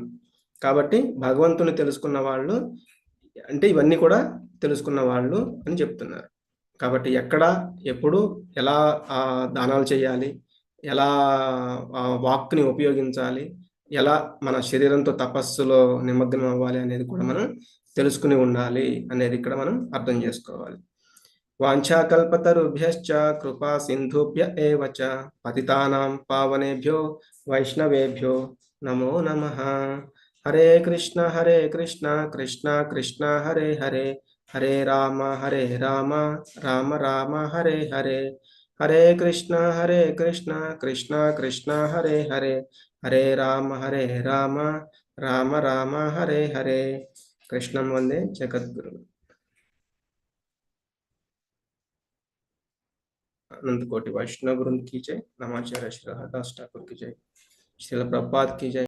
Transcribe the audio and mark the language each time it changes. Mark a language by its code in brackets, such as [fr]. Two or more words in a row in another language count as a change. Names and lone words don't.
[te] కాబట్టి భగవంతుని తెలుసుకున్న వాళ్ళు అంటే ఇవన్నీ కూడా తెలుసుకున్న వాళ్ళు అని చెప్తున్నారు. కాబట్టి ఎక్కడ, ఎప్పుడు, ఎలా దానాలు చేయాలి, ఎలా వాక్కుని ఉపయోగించాలి, ఎలా మన శరీరంతో తపస్సులో నిమగ్నం అవ్వాలి అనేది కూడా మనం తెలుసుకుని ఉండాలి అనేది ఇక్కడ మనం అర్థం చేసుకోవాలి. [sa] వాంఛాకల్పతరుభ్యశ్చ కృపా సింధుభ్య ఏవ చ పతితానాం పావనేభ్యో వైష్ణవేభ్యో నమో నమః. హరే కృష్ణ కృష్ణ కృష్ణ హరే హరే, హరే రామ రామ రామ హరే హరే. హరే కృష్ణ కృష్ణ కృష్ణ హరే హరే, హరే రామ రామ రామ హరే హరే. కృష్ణం వందే జగద్గురు. [hi] अनंत कोटि वैष्णव वृंद की जय। नमाचार्य श्री हरदास ठाकुर की जय। श्रील प्रभुपाद की जय।